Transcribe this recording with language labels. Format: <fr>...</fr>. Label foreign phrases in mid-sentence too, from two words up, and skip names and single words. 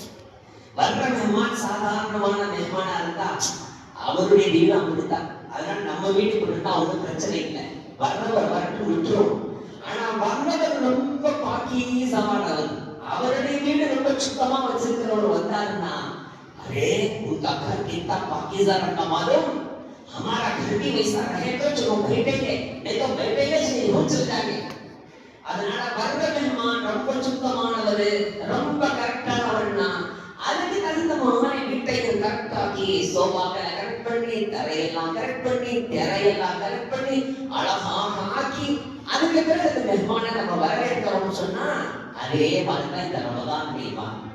<ta>வர்ற மெஹ்மான் சாதாரணமான மெஹ்மானா இருந்தா அவருடைய வீடு அப்படித்தான். அதனால நம்ம வீட்டுக்கு இருந்தா ஒன்றும் பிரச்சனை இல்லை, வர்றவர் வரட்டும் விட்டுரும். ஆனா வர்றவர் ரொம்ப பாக்கியமானவர், அவருடைய வீடு ரொம்ப சுத்தமா வச்சிருக்கிறவர் வந்தாருன்னா</ta> <hi>अरे उनका घर कितना पाकीज़ा रखा मालूम, हमारा घर भी वैसा रहे तो चलो बैठेंगे, नहीं तो बैठेंगे नहीं हो चल जाएंगे.</hi> <ta>அதனால வர்ற மெஹ்மான் ரொம்ப சுத்தமானவர், ரொம்ப கரெக்டானவர்னா அதுக்கு தகுந்த மாதிரி வீட்டையும் கரெக்டாக்கி சோபாக்களை கரெக்ட் பண்ணி தரையெல்லாம் கரெக்ட் பண்ணி திரையெல்லாம் கரெக்ட் பண்ணி அழகாக ஆக்கி அதுக்கு பிறகு இந்த மெஹ்மானை நம்ம வரவேற்கிறோம்னு சொன்னா அதே மாதிரிதான் இந்த ரமதான் முடியுமா.</ta>